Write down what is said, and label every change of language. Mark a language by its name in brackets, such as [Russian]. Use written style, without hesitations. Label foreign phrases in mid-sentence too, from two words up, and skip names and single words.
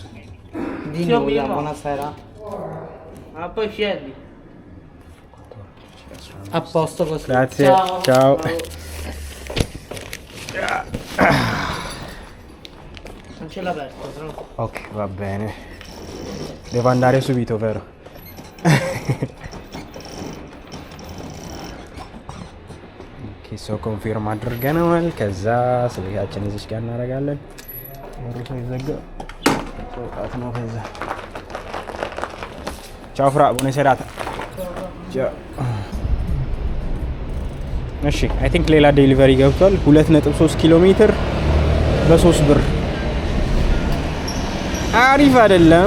[Italian] Di nuovo, buonasera. Ah, poi scendi. A posto così. Grazie. Ciao. Ciao. Non ce l'ho aperto, però. Ok, va bene. Devo andare subito, vero? [Amharic] ሶ ኮንፊርም አድርገናል። ከዛ ስልካችን እዚች ጋር እናደርጋለን። ወሩቶ ይዘጋ ወጣት ነው። ከዛ [Italian] ciao fra buona serata ciao። [Amharic] እሺ [English] I think [Amharic] ሌላ ዴሊቨሪ ገብቷል። 2.3 ኪሎ ሜትር በ3 ብር አሪፍ አይደለም?